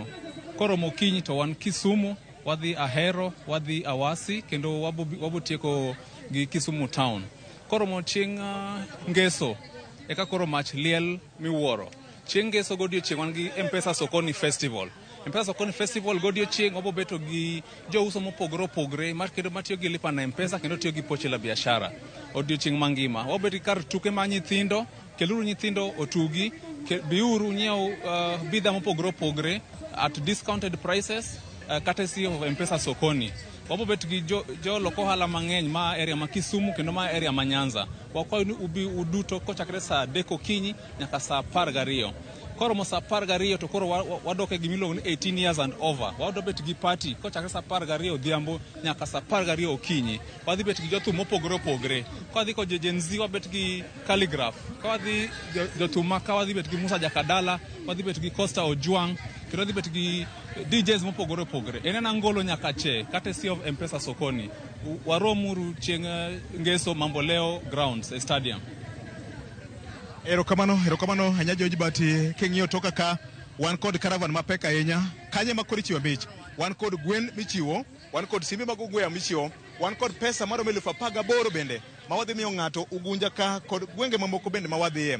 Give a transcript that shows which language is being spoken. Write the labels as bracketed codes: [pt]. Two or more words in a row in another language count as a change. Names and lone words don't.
[luo] Koro mokinyi to wan Kisumu, wadhi Ahero, wadhi Awasi, kendo wabutieko gi Kisumu town. Koro mo chieng' ngeso eka koro mach liel miwuoro. Chieng' ngeso godiochieng' wan gi M-Pesa Sokoni Festival. M-Pesa Sokoni Festival godiochieng' wabobeto gi jouso mopogore opogore mar kendo matiyo gi lipa na M-Pesa kendo tiyo gi pochi la biashara odiochieng' mangima. Wabeto kar tuke ma nyithindo, keluru nyithindo otugi, biuru nyiew bidha mopogore opogore [en] at discounted prices courtesy of [luo] M-Pesa Sokoni. Wabobet gi jo loko hala mang'eny ma area ma Kisumu kendo ma area ma Nyanza. Wakwayo ni ubi uduto kochakre saa 3 okinyi nyaka saa 12. Koro mo saa 12 to koro wadoke gimiluongo ni [en] 18 years and over. [luo] Wadobet gi party kochakre saa 12 odhiambo nyaka saa 12 okinyi. Wadhi bet gi jothum mopogore opogore. Ka wadhi kod Gen Z wabet gi Calligraph. Ka wadhi jothum ka wadhi bet gi Musa Jakadala, wadhi bet gi Costa Ojwang, kendo wadhi bet gi DJs mopogore opogore. Enena ngolo nyaka che [en] courtesy of [luo] M-Pesa Sokoni. Waromuru chieng' ngeso Mamboleo Grounds Stadium. Erokamano hanya George Bati. King'iyo toka ka wan kod caravan mapek ahinya kanye ma koro ichiwo mich, wan kod gwen michiwo, wan kod simbe mag ong'we yamo michiwo, wan kod pesa maromo 18,000 bende ma wadhi miyo ng'ato Ugunja ka kod gwenge mamoko bende ma wadhiye.